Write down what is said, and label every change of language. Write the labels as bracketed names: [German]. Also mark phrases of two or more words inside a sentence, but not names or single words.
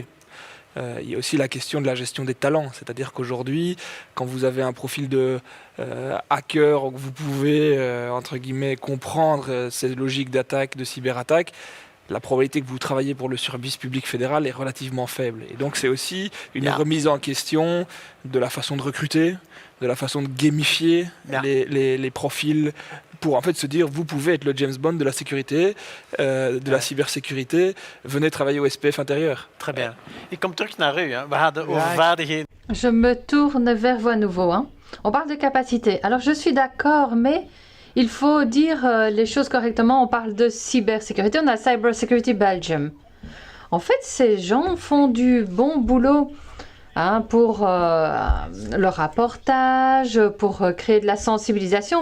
[French] Il y a aussi la question de la gestion des talents, c'est-à-dire qu'aujourd'hui, quand vous avez un profil de hacker, vous pouvez, entre guillemets, comprendre ces logiques d'attaque, de cyberattaque, la probabilité que vous travaillez pour le service public fédéral est relativement faible. Et donc c'est aussi une remise en question de la façon de recruter, de la façon de gamifier les profils, pour en fait se dire, vous pouvez être le James Bond de la sécurité, de la cybersécurité, venez travailler au SPF intérieur. Très bien. [Dutch] Ik kom terug naar u. We hadden over vaardigheden. [French] Je me tourne vers vous à nouveau. On parle de capacité. Alors je suis d'accord, mais il faut dire les choses correctement. On parle de cybersécurité. On a Cyber Security Belgium. En fait, ces gens font du bon boulot pour le rapportage, pour créer de la sensibilisation.